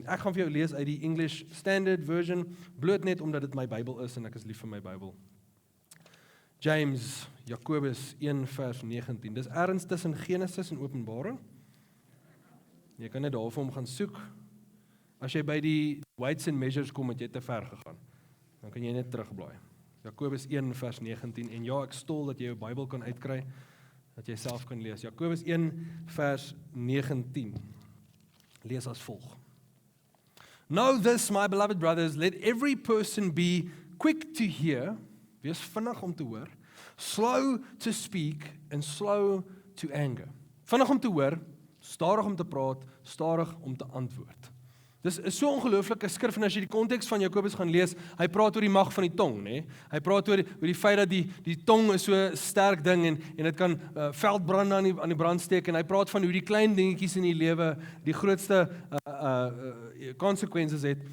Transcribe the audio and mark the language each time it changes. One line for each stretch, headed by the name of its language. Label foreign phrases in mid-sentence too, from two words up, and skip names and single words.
Afrikaans: Ek gaan vir jou lees uit die English Standard Version, bloot net omdat dit my Bybel is en ek is lief vir my Bybel. Jakobus 1 vers 19. Dis ergens tussen Genesis en Openbaring. Jy kan net daarvoor om gaan soek. As jy by die
English: weights and measures
Afrikaans: kom, het jy te ver gegaan. Dan kan jy net terugblaai. Jakobus 1 vers 19. En ja, ek stol dat jy jou Bybel kan uitkry, dat jy self kan lees. Jakobus 1 vers 19. Lees as volg.
English: Know this, my beloved brothers, let every person be quick to hear,
Afrikaans: wees vinnig om te hoor,
English: slow to speak and slow to anger.
Afrikaans: Vinnig om te hoor, stadig om te praat, stadig om te antwoord. Dis is so 'n ongelooflike skrif en as jy die konteks van Jakobus gaan lees, hy praat oor die mag van die tong, nê? Hy praat oor die feit dat die tong is so 'n sterk ding en dit kan veldbrande aan die brand steek en hy praat van hoe die klein dingetjies in die lewe die grootste consequences het.